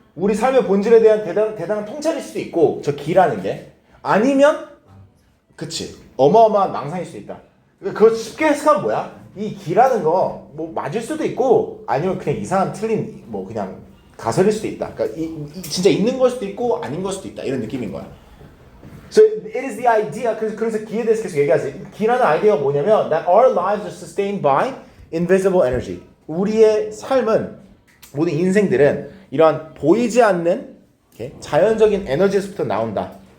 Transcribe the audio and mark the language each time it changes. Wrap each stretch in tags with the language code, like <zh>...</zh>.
<ko>우리 삶의 본질에 대한 대단한 통찰일 수도 있고 저 기라는 게 아니면 그치 어마어마한 망상일 수도 있다. 그러니까 그거 쉽게 해석하면 뭐야? 이 기라는 거 뭐 맞을 수도 있고 아니면 그냥 이상한 틀린 뭐 그냥 가설일 수도 있다. 그러니까 진짜 있는 걸 수도 있고 아닌 걸 수도 있다 이런 느낌인 거야.</ko> <en>So it is the idea.</en> <ko>그래서 기에 대해서 계속 얘기하지. 기라는 아이디어가 뭐냐면</ko> <en>that our lives are sustained by invisible energy.</en> <ko>우리의 삶은 모든 인생들은 이러한 보이지 않는 자연적인 에너지에서부터 나온다.</ko>